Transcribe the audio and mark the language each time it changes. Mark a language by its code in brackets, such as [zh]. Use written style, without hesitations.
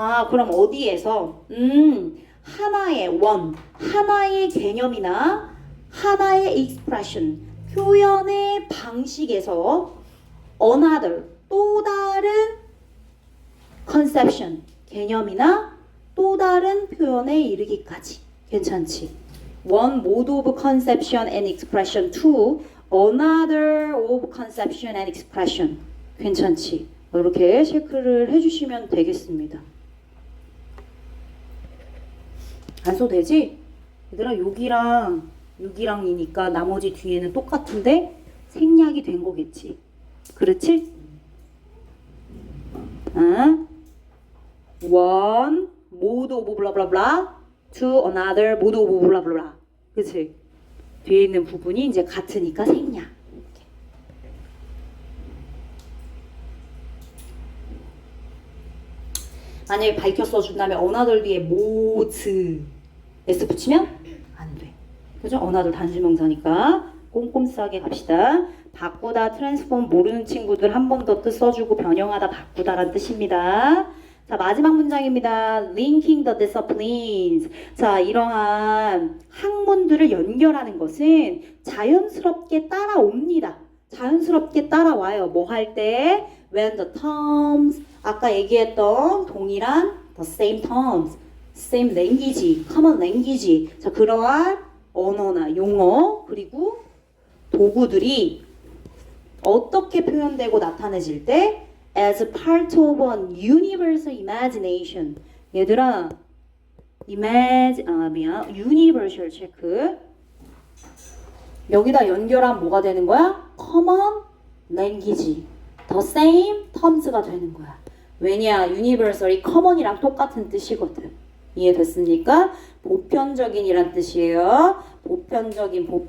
[ko] 그럼 어디에서 하나의 one, 하나의 개념이나 하나의 expression, 표현의 방식에서 another, 또 다른 conception, 개념이나 또 다른 표현에 이르기까지. 괜찮지? [en] One mode of conception and expression to another of conception and expression. [ko] 괜찮지? 이렇게 체크를 해주시면 되겠습니다. 안 써도 되지? 얘들아 여기랑이니까 나머지 뒤에는 똑같은데 생략이 된 거겠지? 그렇지? [en] One mode of blah blah blah to another mode of blah blah blah. [ko] 그치? 뒤에 있는 부분이 이제 같으니까 생략. 이렇게. 만약에 밝혀 써준 다음에 another 뒤에 modes s 붙이면 안 돼. 그죠? another 단수명사니까 꼼꼼하게 갑시다. 바꾸다, 트랜스폼 모르는 친구들 한 번 더 뜻 써주고 변형하다, 바꾸다라는 뜻입니다. 자, 마지막 문장입니다. [en] Linking the disciplines. [ko] 자, 이러한 학문들을 연결하는 것은 자연스럽게 따라옵니다. 자연스럽게 따라와요. 뭐 할 때? [en] When the terms, [ko] 아까 얘기했던 동일한 [en] the same terms, same language, common language. [ko] 자, 그러한 언어나 용어 그리고 도구들이 어떻게 표현되고 나타내질 때 [en] as part of an universal imagination. [ko] 얘들아, universal 체크. 여기다 연결하면 뭐가 되는 거야? [en] common language, the same terms가 [ko] 되는 거야. 왜냐? universal이 common이랑 똑같은 뜻이거든. 이해됐습니까? 보편적인이란 뜻이에요. 보편적인.